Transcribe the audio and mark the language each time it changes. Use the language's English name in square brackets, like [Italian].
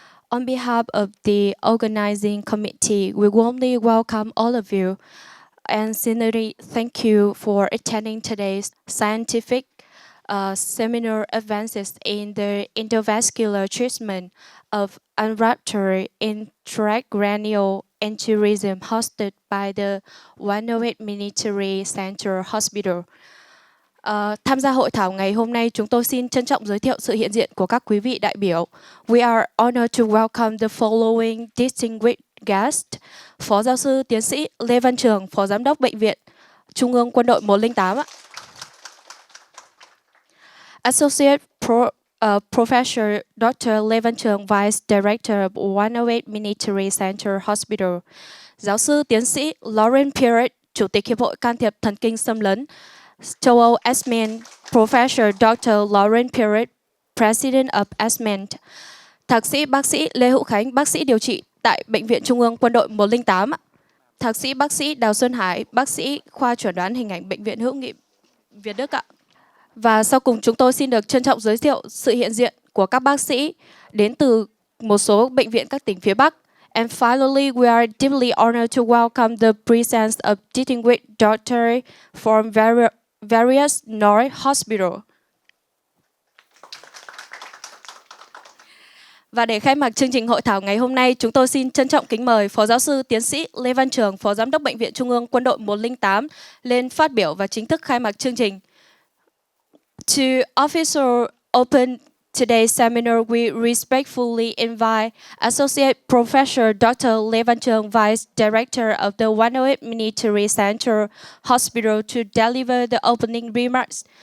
[English] On behalf of the organizing committee, we warmly welcome all of you and sincerely thank you for attending today's scientific seminar advances in the endovascular treatment of unruptured intracranial aneurysm hosted by the 108 Military Center Hospital. [Vietnamese] Tham gia hội thảo ngày hôm nay, chúng tôi xin trân trọng giới thiệu sự hiện diện của các quý vị đại biểu. [English] We are honored to welcome the following distinguished guests. [Vietnamese] Phó giáo sư tiến sĩ Lê Văn Trường, Phó Giám đốc Bệnh viện Trung ương Quân đội 108 ạ. [English] Associate Professor Dr. Lê Văn Trường, Vice Director of 108 Military Center Hospital. [Vietnamese] Giáo sư tiến sĩ Lauren Pierret, Chủ tịch Hiệp hội Can thiệp Thần kinh xâm lấn châu Âu ESMEN. [English] Professor Dr. Lauren Pierret, President of ESMEN. [Vietnamese] Thạc sĩ bác sĩ Lê Hữu Khánh, bác sĩ điều trị tại Bệnh viện Trung ương Quân đội 108. Thạc sĩ bác sĩ Đào Xuân Hải, bác sĩ khoa chẩn đoán hình ảnh Bệnh viện Hữu nghị Việt Đức ạ. Và sau cùng chúng tôi xin được trân trọng giới thiệu sự hiện diện của các bác sĩ đến từ một số bệnh viện các tỉnh phía Bắc. [English] And finally, we are deeply honored to welcome the presence of distinguished doctors from various North hospitals. [Vietnamese] Và để khai mạc chương trình hội thảo ngày hôm nay, chúng tôi xin trân trọng kính mời Phó Giáo sư Tiến sĩ Lê Văn Trường, Phó Giám đốc Bệnh viện Trung ương Quân đội 108 lên phát biểu và chính thức khai mạc chương trình. [English] To officially open today's seminar, we respectfully invite Associate Professor Dr. Lê Văn Trường, Vice Director of the 108 Military Center Hospital to deliver the opening remarks.